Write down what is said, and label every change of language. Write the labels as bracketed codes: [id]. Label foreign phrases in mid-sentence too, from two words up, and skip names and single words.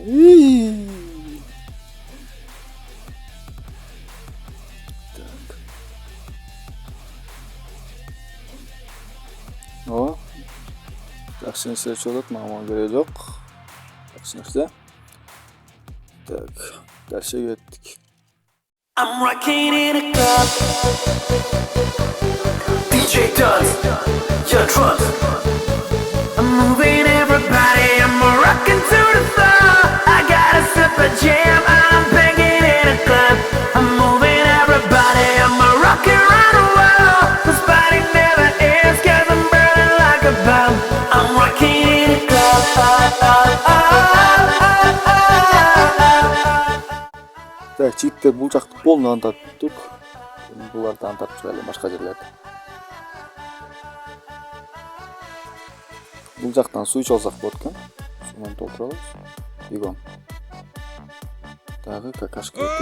[ky] О, жакшы нерсе чыгат, мага кереги жок. Жакшы нерсе. [ru] Так, дальше [ky] кеттик. [en] I'm rocking in a club. DJ does your drums. I'm moving everybody. I'm rocking to the floor. I got a super jam. I'm banging in a club. I'm moving everybody. I'm rocking around the world. This body never ends 'cause I'm burning like a bomb. I'm rocking in a club. [ky] Так, жигиттер бул жакты полный антарып бүттүк. Буларды антарып чыгайлы башка жерлерде. Бул жактан суу ичип алсак болот экен. Сууну толтурабыз. Бегом. Дагы какашка.